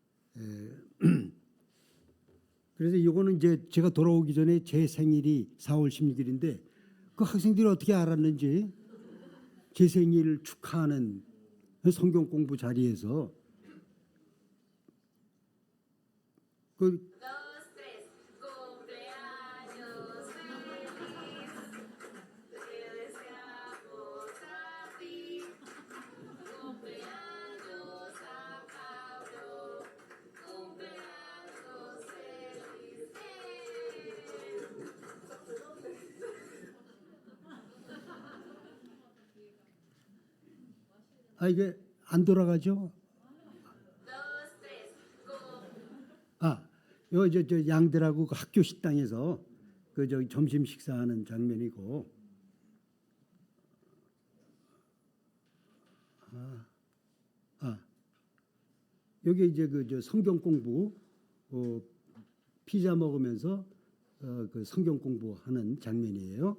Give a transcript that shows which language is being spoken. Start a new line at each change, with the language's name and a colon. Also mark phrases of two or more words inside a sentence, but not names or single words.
Korean: 그래서 그래서 이거는 이제 제가 돌아오기 전에 제 생일이 4월 16일인데 그 학생들이 어떻게 알았는지 제 생일 축하하는 성경 공부 자리에서 그
Spanish: Dos, tres. Cumpleaños feliz. Te deseamos a ti. Cumpleaños San Pablo. Cumpleaños feliz.
Korean: 이게 안 돌아가죠?
Spanish: Dos, tres.
Korean: 요 저 양들하고 그 학교 식당에서 그 저기 점심 식사하는 장면이고, 여기 이제 그 저 성경 공부 피자 먹으면서 그 성경 공부하는 장면이에요.